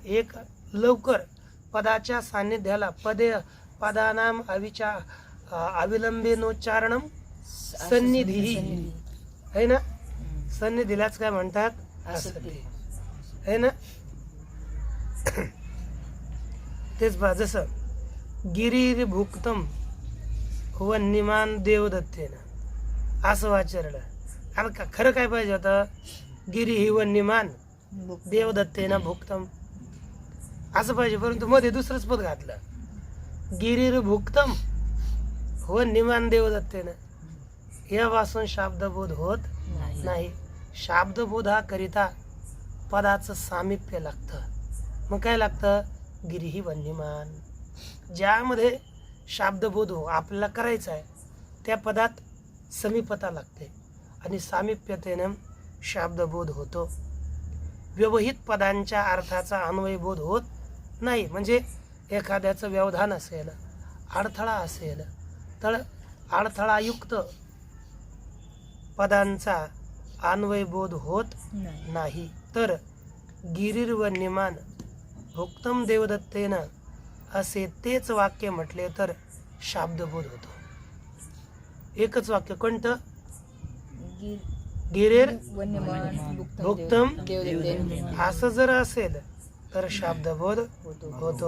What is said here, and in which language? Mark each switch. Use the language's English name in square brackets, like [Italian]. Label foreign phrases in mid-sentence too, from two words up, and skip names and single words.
[Marathi] एक लवकर पदाच्या सान्निध्याला [Sanskrit] पदानाम अविलंबेनोच्चारणम सन्निधी [Hindi] है ना? [Marathi] सन्निधीलाच काय म्हणतात? आसक्ती [Hindi] है ना? [Marathi] तेच पहा, जसं [Sanskrit] गिरीर भुक्तम वन्यमान देवदत्तेन [Marathi] असं वाचरलं। आता खरं काय पाहिजे होतं? [Sanskrit] गिरी ही वन्यमान देवदत्तेन भुक्तम [Marathi] असं पाहिजे, परंतु मध्ये दुसरंच पद घातलं, [Sanskrit] गिरीर भुक्तम वन्यमान देवदत्तेन। [Marathi] यापासून शाब्दबोध होत नाही। शाब्दबोधाकरिता पदाचं सामिप्य लागतं। मग काय लागतं? [Sanskrit] गिरीही वन्यमान। [Marathi] ज्यामध्ये शाब्दबोध आपल्याला करायचा आहे त्या पदात समीपता लागते, आणि सामिप्यतेनं शाब्दबोध होतो। व्यवहित पदांच्या अर्थाचा अन्वयबोध होत नाही। म्हणजे एखाद्याचं व्यवधान असेल, अडथळा असेल, तर अडथळायुक्त पदांचा अन्वयबोध होत नाही। तर [Sanskrit] गिरीर वन्यमान भुक्तम देवदत्तेन [Marathi] असे तेच वाक्य म्हटले तर शाब्दबोध होतो। एकच वाक्य कोणतं? [Sanskrit] गिरीर भुक्तम देवदत्तेन [Marathi] असं जर असेल तर शाब्दबोध होतो।